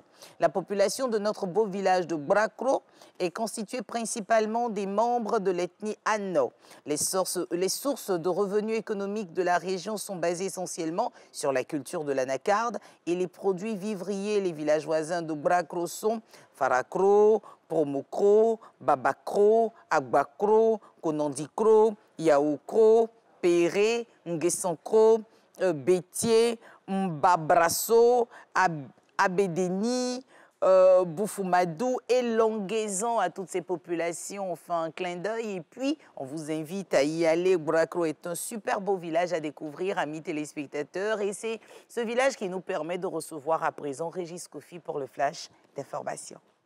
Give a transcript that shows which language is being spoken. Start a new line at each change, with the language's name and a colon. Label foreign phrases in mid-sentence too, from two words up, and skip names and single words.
French: La population de notre beau village de Brakro est constituée principalement des membres de l'ethnie Anno. Les sources de revenus économiques de la région sont basées essentiellement sur la culture de l'anacarde et les produits vivriers. Les villages voisins de Brakro sont Farakro, Promokro, Babakro, Agbakro, Konandikro, Yaoukro, Péré, Nguessankro, Bétier, Mbabrasso, Abédéni, Boufoumadou et Longuaison. À toutes ces populations, on fait un clin d'œil et puis on vous invite à y aller. Brakro est un super beau village à découvrir, amis téléspectateurs, et c'est ce village qui nous permet de recevoir à présent Régis Kofi pour le flash d'information.